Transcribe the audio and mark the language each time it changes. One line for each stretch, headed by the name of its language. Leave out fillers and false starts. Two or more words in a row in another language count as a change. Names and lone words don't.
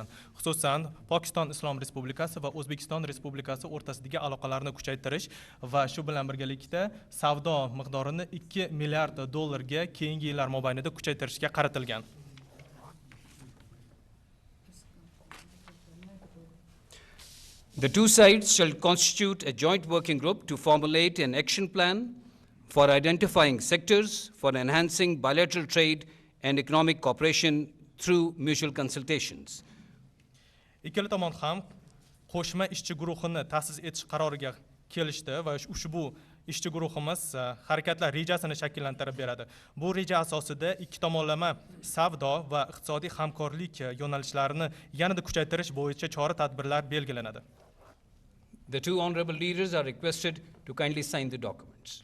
Uzbek: Xususan, Pokiston Islom Respublikasi va O'zbekiston Respublikasi o'rtasidagi aloqalarni kuchaytirish va shu bilan birgalikda savdo miqdorini $2 milliard ga keyingi yillar mobaynida kuchaytirishga qaratilgan.
English: The two sides shall constitute a joint working group to formulate an action plan for identifying sectors for enhancing bilateral trade and economic cooperation through mutual consultations.
Uzbek: Ikkala tomon ham qo'shma ishchi guruhini ta'sis etish qaroriga kelishdi va ushbu ishchi guruhimiz harakatlar rejasini shakllantirib beradi. Bu reja asosida ikki tomonlama savdo va iqtisodiy hamkorlik yo'nalishlarini yanada kuchaytirish bo'yicha chora-tadbirlar belgilanadi.
English: The two honorable leaders are requested to kindly sign the documents.